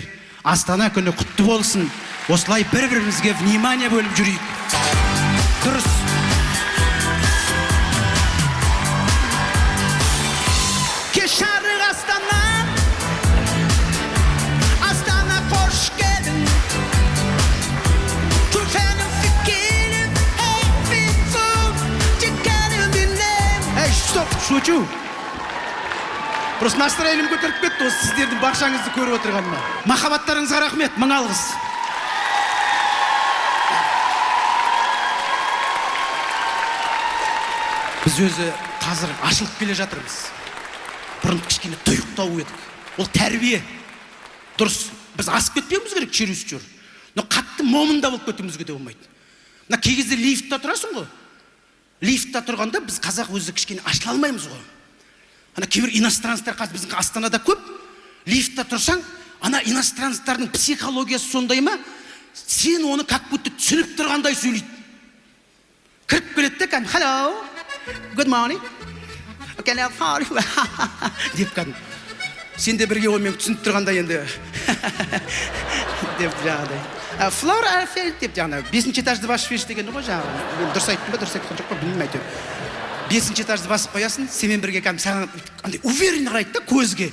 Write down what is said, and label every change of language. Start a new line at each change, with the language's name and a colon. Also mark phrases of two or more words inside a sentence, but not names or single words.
Kazakh: Астана күні құтты болсын. Осылай бір-бірімізге внимание бөліп жүрейік. Дұрыс. Кеш жарық Астана. Астана қош келдің. Turfänen fikkelim, hepinsin, çekelim dinlem. Ey,
Russian: стоп, шучу. Просто настроением
Kazakh: көтеріп кетті, осы сіздердің бақшаңызды көріп отырғаныма. Махаббаттарыңызға рахмет, мың алғыс. Біз өзі қазір ашылып келе жатырмыз. Бұрын кішкене тұйықтау едік. Ол тәрбие. Дұрыс, біз асып кетпеуіміз керек, через жүр. Но қатты момында болып кетуімізге де болмайды. Мына кей кезде лифтта тұрасың ғой. Лифтта тұрғанда біз қазақ өзі кішкене ашыла алмаймыз ғой. Ана кейбір иностранецтер қазір біздің Астанада көп. Лифтта тұрсаң, ана иностранецтердің психологиясы сондай ма? Сен оны
Russian: как будто
Kazakh: түсініп тұрғандай сөйлейді. Кіріп келеді де,
English: hello, good morning. Okay, now how
Kazakh: деп кәдім. Сен де бірге онымен түсініп тұрғандай енді. Деп жаңағыдай. Флор Арфель деп жаңағы 5-ші этажды басып берші деген ғой жаңағы. Дұрыс айттым ба, дұрыс айтқан жоқ па, білмеймін әйтеуір. 5-ші этажды басып қоясың, сенімен бірге кәдім саған андай уверенно қарайды да көзге.